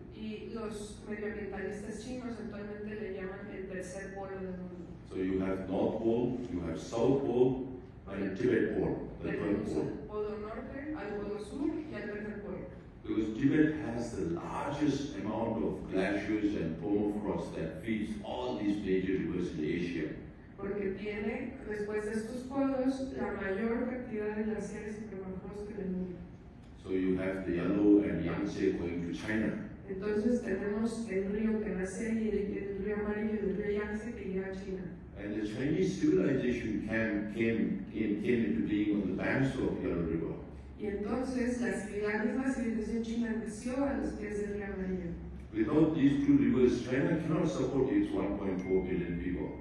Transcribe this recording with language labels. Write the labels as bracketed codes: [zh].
[es] Y los medioambientalistas chinos actualmente le llaman el tercer polo del mundo. [en] So you have North Pole, you have South Pole, and Tibet Pole, the third [es] Tenemos [en] pole. [es] al polo norte, al polo sur y al tercer polo. [en] Because Tibet has the largest amount of glaciers and permafrost that feeds all these major rivers in Asia. [es] Porque tiene, después de estos polos, la mayor cantidad de glaciares y permafrost en el mundo. [en] So you have the Yellow and Yangtze going to China. [es] Entonces tenemos el río que nace y el río amarillo y el río Yangtze que llega a China. [en] And the Chinese civilization came into being on the banks of Yellow River. [es] Y entonces la misma civilización china nació a los pies del río amarillo. [en] Without these two rivers, China cannot support its 1.4 billion people.